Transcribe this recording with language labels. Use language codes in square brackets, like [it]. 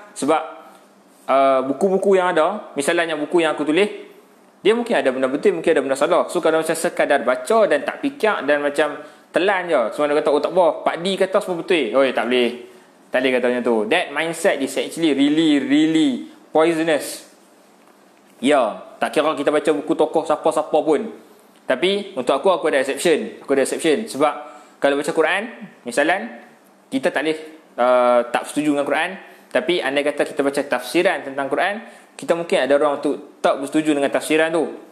[ms] Sebab buku-buku yang ada, misalnya buku yang aku tulis, dia mungkin ada benda betul, mungkin ada benda salah. So kalau macam sekadar baca dan tak fikir dan macam telan je. Semua dia kata, oh tak apa, Pak D kata semua betul. Oh tak boleh. Tak boleh kata macam tu. [en] That mindset is actually really poisonous. [ms] Ya, tak kira kita baca buku tokoh siapa-siapa pun. Tapi untuk aku ada exception. Aku ada exception. Sebab kalau baca Quran, misalan, kita tak boleh tak setuju dengan Quran. Tapi andai kata kita baca tafsiran tentang Quran, kita mungkin ada orang untuk tak bersetuju dengan tafsiran tu.